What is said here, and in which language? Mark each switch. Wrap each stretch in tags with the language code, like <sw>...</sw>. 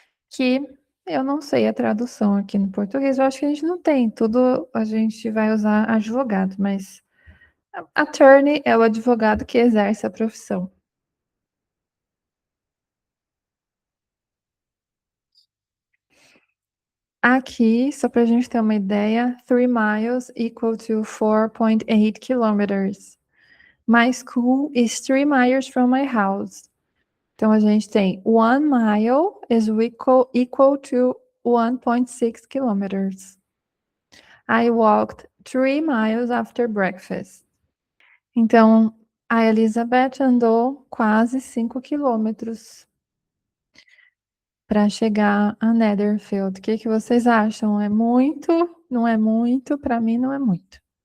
<pt>Que eu não sei a tradução aqui no português, eu acho que a gente não tem, tudo a gente vai usar advogado, mas attorney é o advogado que exerce a profissão. Aqui, só pra gente ter uma ideia,</pt> <en>3 miles equal to 4.8 kilometers. My school is 3 miles from my house.</en> <pt>Então, a gente tem</pt> <en>1 mile is equal to 1.6 kilometers. I walked 3 miles after breakfast.</en> <pt>Então, a Elizabeth andou quase 5 quilômetros para chegar a Netherfield. O que que vocês acham? É muito? Não é muito? Para mim, não é muito.</pt>